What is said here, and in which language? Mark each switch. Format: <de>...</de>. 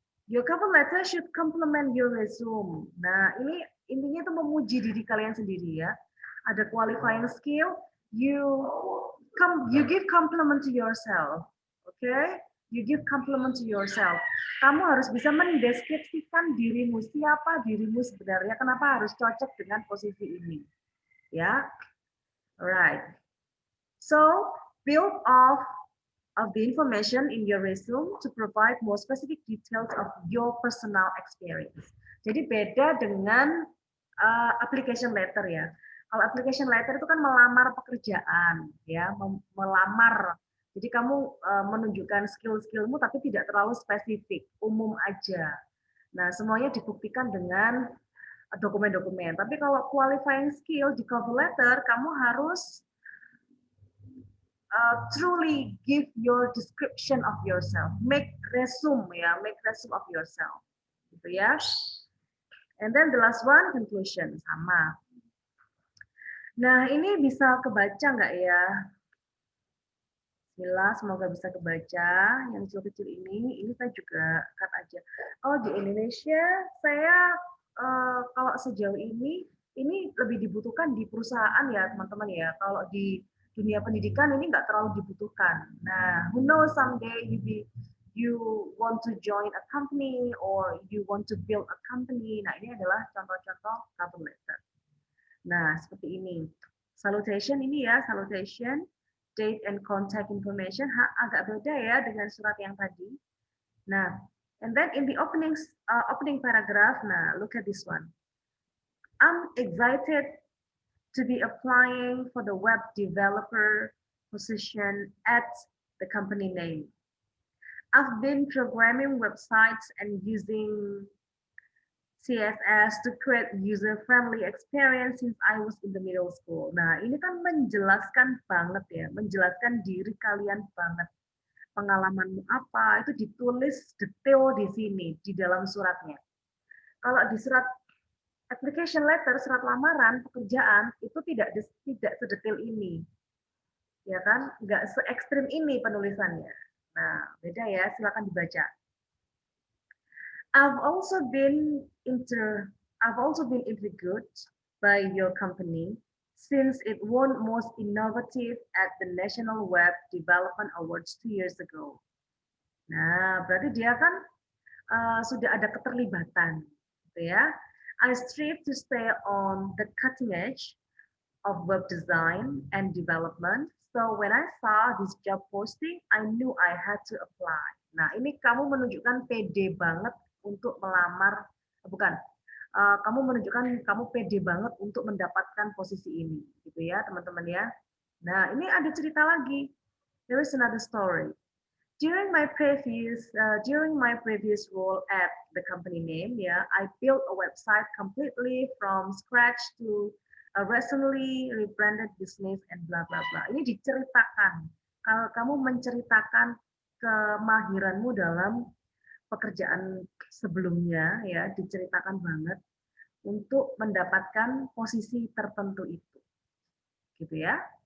<en>Your cover letter should complement your resume.</en> <id>Nah, ini intinya itu memuji diri kalian sendiri ya.</id> <en>Ada qualifying skill, you give compliment to yourself. Okay? You give compliment to yourself.</en> <id>Kamu harus bisa mendeskripsikan dirimu, siapa dirimu sebenarnya, kenapa harus cocok dengan posisi ini. Ya, alright.</id> <en>So, build of the information in your resume to provide more specific details of your personal experience.</en> <id>Jadi beda dengan application letter ya. Kalau application letter itu kan melamar pekerjaan, ya, melamar. Jadi kamu menunjukkan skill-skillmu tapi tidak terlalu spesifik, umum aja. Nah, semuanya dibuktikan dengan dokumen-dokumen. Tapi kalau qualifying skill di cover letter, kamu harus</id> <en>truly give your description of yourself. Make resume ya, make resume of yourself.</en> <id>Gitu ya.</id> <en>And then the last one, conclusion, sama.</en> <id>Nah, ini bisa kebaca nggak ya? Bismillah, semoga bisa kebaca. Yang kecil-kecil ini saya juga cut aja. Oh, di Indonesia, saya kalau sejauh ini lebih dibutuhkan di perusahaan ya, teman-teman ya. Kalau di dunia pendidikan ini nggak terlalu dibutuhkan.</id> <en>Nah, who knows someday you want to join a company or you want to build a company.</en> <id>Nah, ini adalah contoh-contoh cover letter. Nah, seperti ini. Salutation ini ya, salutation,</id> <en>date and contact information</en> <id>agak beda ya dengan surat yang tadi.</id> <en>Nah, and then in the opening paragraph, nah, look at this one. I'm excited to be applying for the web developer position at the company name. I've been programming websites and using CSS to create user-friendly experience since I was in the middle school.</en> <id>Nah, ini kan menjelaskan banget ya, menjelaskan diri kalian banget. Pengalamanmu apa, itu ditulis detail di sini, di dalam suratnya. Kalau di surat application letter, surat lamaran, pekerjaan, itu tidak sedetail ini. Ya kan? Nggak se-ekstrim ini penulisannya. Nah, beda ya, silakan dibaca.</id> <en>I've also been interviewed by your company since it won most innovative at the National Web Development Awards 2 years ago.</en> <id>Nah, berarti dia kan sudah ada keterlibatan, gitu ya.</id> <en>I strive to stay on the cutting edge of web design and development. So when I saw this job posting, I knew I had to apply.</en> <id>Nah, ini kamu menunjukkan pede banget untuk melamar, bukan, kamu menunjukkan kamu pede banget untuk mendapatkan posisi ini, gitu ya, teman-teman ya. Nah, ini ada cerita lagi.</id> <en>There is another story. During my previous role at the company name, yeah, I built a website completely from scratch to a recently rebranded business and blah blah blah.</en> <id>Ini diceritakan. Kalau kamu menceritakan kemahiranmu dalam pekerjaan sebelumnya, ya, diceritakan banget untuk mendapatkan posisi tertentu itu, gitu ya.</id>